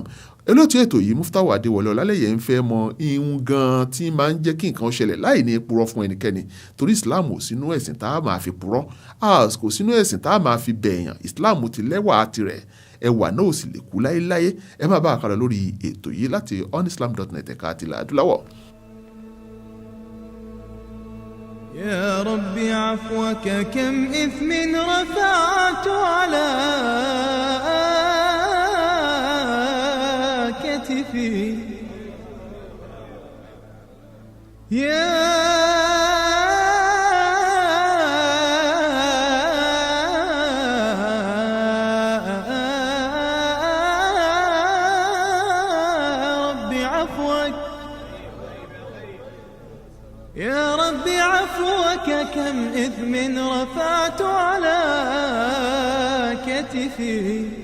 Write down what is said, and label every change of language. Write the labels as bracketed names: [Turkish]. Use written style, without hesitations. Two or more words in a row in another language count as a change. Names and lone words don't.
[Yoruba] Olóòtú ètò yìí Muftawa Adéwọlé Ọlálẹ́yẹ ń fẹ́ mọ ihun gan tí máa ń jẹ́ kí nǹkan ṣẹlẹ̀ láì ní purọ́ fún ẹnikẹ́ni, torí Islam ò sínú ẹ̀sìn tá a máa fi purọ́, kò sínú ẹ̀sìn tá a máa fi bẹ̀yàn. Islam ti lẹ́wà tirẹ̀, ẹwà náà ò sì lè kú láéláé. Ẹ máa bá a kálọ lórí ètò yìí láti onislam.net ẹ̀ka àti ilẹ̀ adúláwọ̀. [Arabic] يا ربي عفوك كم إثم رفعت على كتفي يا ربي عفوك يا ربي عفوك كم إثم رفعت على كتفي